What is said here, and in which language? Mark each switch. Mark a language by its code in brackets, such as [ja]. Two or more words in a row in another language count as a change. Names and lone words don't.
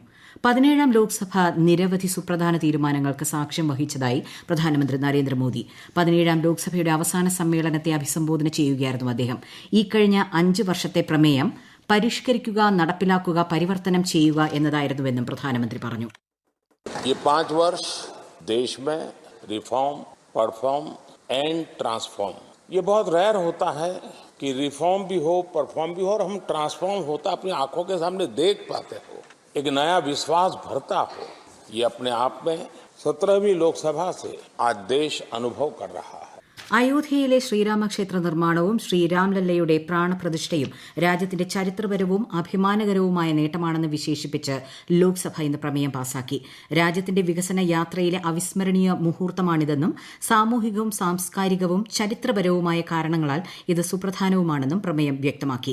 [ml] 17ാം ലോക്സഭ നിരവധി സുപ്രധാന തീരുമാനങ്ങൾക്ക് സാക്ഷ്യം വഹിച്ചതായി പ്രധാനമന്ത്രി നരേന്ദ്രമോദി. 17ാം ലോക്സഭയുടെ അവസാന സമ്മേളനത്തെ അഭിസംബോധന ചെയ്യുകയായിരുന്നു അദ്ദേഹം. ഈ കഴിഞ്ഞ 5 വർഷത്തെ പ്രമേയം പരിഷ്കരിക്കുക, നടപ്പിലാക്കുക, പരിവർത്തനം ചെയ്യുക എന്നതായിരുന്നുവെന്നും പ്രധാനമന്ത്രി പറഞ്ഞു. [hi] ये 5 वर्ष देश में [en] reform, perform and transform, [hi] ये बहुत रेयर होता है कि रिफॉर्म भी हो, परफॉर्म भी हो और हम ट्रांसफॉर्म होता अपनी आंखों के सामने देख पाते हो, एक नया विश्वास भरता हो. ये अपने आप में 17वीं लोकसभा से आज देश अनुभव कर रहा है. [ml] അയോധ്യയിലെ ശ്രീരാമക്ഷേത്ര നിർമ്മാണവും ശ്രീരാംലല്ലയുടെ പ്രാണപ്രതിഷ്ഠയും രാജ്യത്തിന്റെ ചരിത്രപരവും അഭിമാനകരവുമായ നേട്ടമാണെന്ന് വിശേഷിപ്പിച്ച് ലോക്സഭ ഇന്ന് പ്രമേയം പാസാക്കി. രാജ്യത്തിന്റെ വികസന യാത്രയിലെ അവിസ്മരണീയ മുഹൂർത്തമാണിതെന്നും സാമൂഹികവും സാംസ്കാരികവും ചരിത്രപരവുമായ കാരണങ്ങളാൽ ഇത് സുപ്രധാനവുമാണെന്നും പ്രമേയം വ്യക്തമാക്കി.